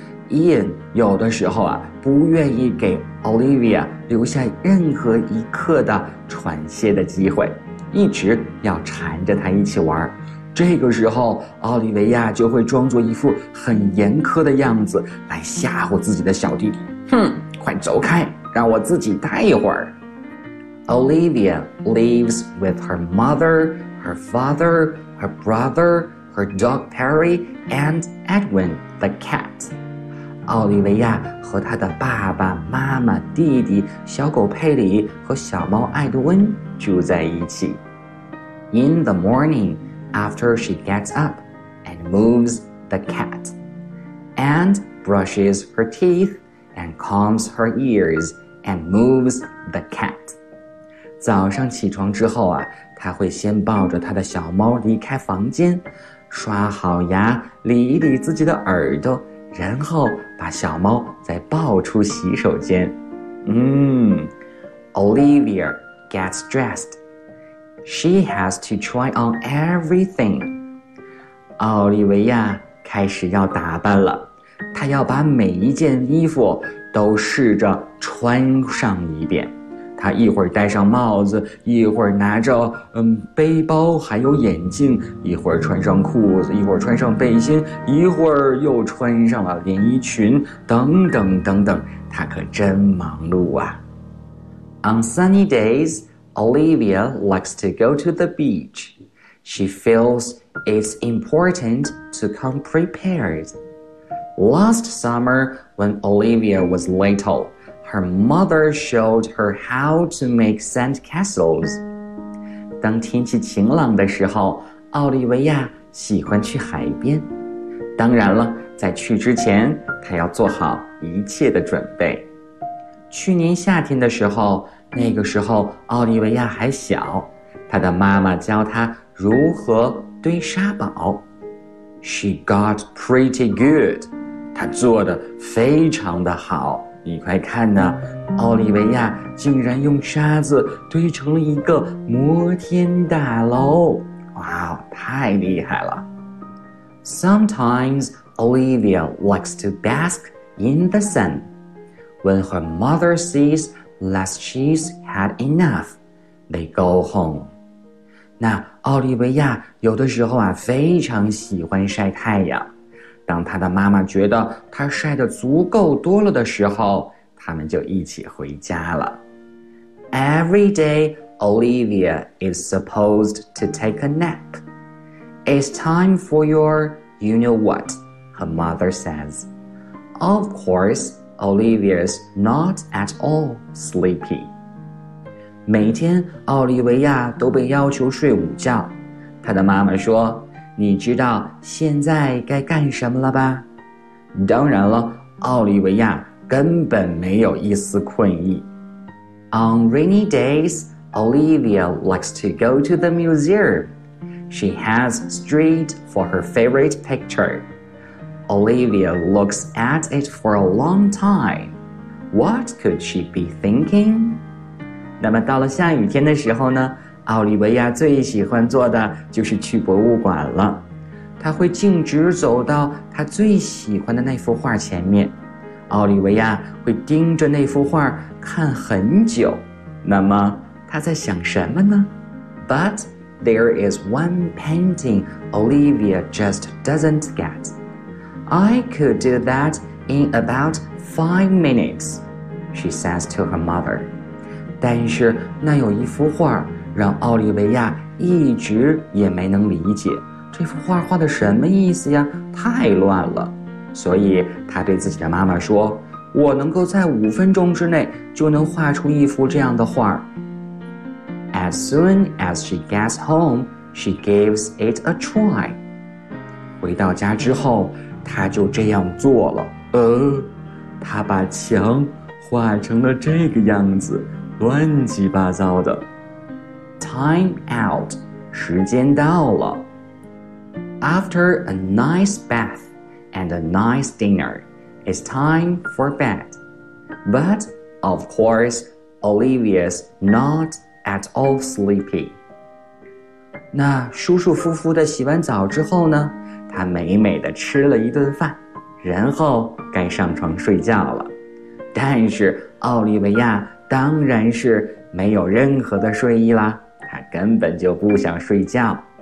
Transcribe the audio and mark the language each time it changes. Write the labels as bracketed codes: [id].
[zh] Ian 有的时候啊，不愿意给 Olivia 留下任何一刻的喘息的机会，一直要缠着她一起玩。这个时候，奥利维亚就会装作一副很严苛的样子来吓唬自己的小弟弟。哼，快走开！让我自己待一会儿。 [en] Olivia lives with her mother, her father, her brother, her dog Perry, and Edwin, the cat. [zh] 奥利维亚和她的爸爸妈妈、弟弟、小狗佩里和小猫艾德温住在一起。 [en] In the morning, after she gets up and moves the cat, and brushes her teeth and combs her ears,and moves the cat. [zh] 早上起床之后啊，他会先抱着他的小猫离开房间，刷好牙，理一理自己的耳朵，然后把小猫再抱出洗手间。 [en] Olivia gets dressed. She has to try on everything. [zh] 奥利维亚开始要打扮了，她要把每一件衣服都试着穿上一遍。他一会儿戴上帽子，一会儿拿着背包还有眼镜，一会儿穿上裤子，一会儿穿上背心，一会儿又穿上了连衣裙，等等等等，他可真忙碌啊。 [en] On sunny days, Olivia likes to go to the beach. She feels it's important to come prepared. Last summer, when Olivia was littleHer mother showed her how to make sand castles. [zh] 当天气晴朗的时候，奥利维亚喜欢去海边。当然了，在去之前，她要做好一切的准备。去年夏天的时候，那个时候奥利维亚还小，她的妈妈教她如何堆沙堡。 [en] She got pretty good. [zh] 她做得非常的好。你快看呐，奥利维亚竟然用沙子堆成了一个摩天大楼。哇，太厉害了。 [en] Sometimes Olivia likes to bask in the sun. When her mother sees that she's had enough, they go home. [zh] 那奥利维亚有的时候啊，非常喜欢晒太阳。当他的妈妈觉得他晒得足够多了的时候，他们就一起回家了。 [en] Every day, Olivia is supposed to take a nap. It's time for your you-know-what, her mother says. Of course, Olivia's not at all sleepy. [zh] 每天奥利维亚都被要求睡午觉。她的妈妈说，你知道现在该干什么了吧？当然了，奥利维亚根本没有一丝困意。 [en] On rainy days, Olivia likes to go to the museum. She has straight for her favorite picture. Olivia looks at it for a long time. What could she be thinking? [zh] 那么到了下雨天的时候呢，奥利维亚最喜欢做的就是去博物馆了。她会径直走到她最喜欢的那幅画前面，奥利维亚会盯着那幅画看很久。那么她在想什么呢？ [en] But there is one painting Olivia just doesn't get. I could do that in about 5 minutes, she says to her mother. [zh] 但是那有一幅画让奥利维亚一直也没能理解，这幅画画的什么意思呀？太乱了。所以他对自己的妈妈说，我能够在5分钟之内就能画出一幅这样的画。 [en] As soon as she gets home, she gives it a try. [zh] 回到家之后，他就这样做了。他把墙画成了这个样子，乱七八糟的。 [en] Time out, [zh] 时间到了。 [en] After a nice bath and a nice dinner, it's time for bed. But, of course, Olivia's not at all sleepy. [zh] 那舒舒服服地洗完澡之后呢，她美美地吃了一顿饭，然后该上床睡觉了。但是奥利维亚当然是没有任何的睡意啦，她根本就不想睡觉。